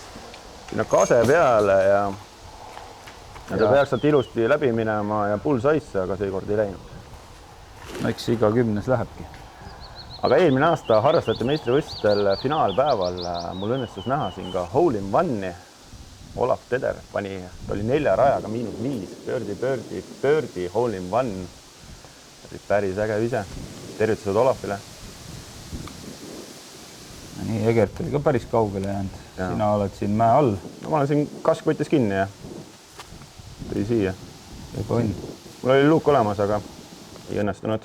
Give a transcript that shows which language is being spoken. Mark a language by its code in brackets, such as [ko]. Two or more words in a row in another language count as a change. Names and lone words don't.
[et] Siin on kase peale ja ta peaks sealt ilusti läbi minema ja bullseisse, aga seekord ei läinud. Eks iga 10. lähebki. Aga eelmine aasta harrastajate meistrivõistlustel finaalpäeval mul õnnestus näha siin ka [en] hole in one'i. [et] Olaf Teder pani, ta oli 4 rajaga -5, pöördi, [en] hole in one. [et] Päris äge vise. Tervitused Olafile. Nii, Egert oli ka päris kaugele jäänud. Sina oled siin mäe all. No, ma olen siin kask võttis kinni ja tõi siia. Mul oli luuk olemas, aga ei õnnestunud.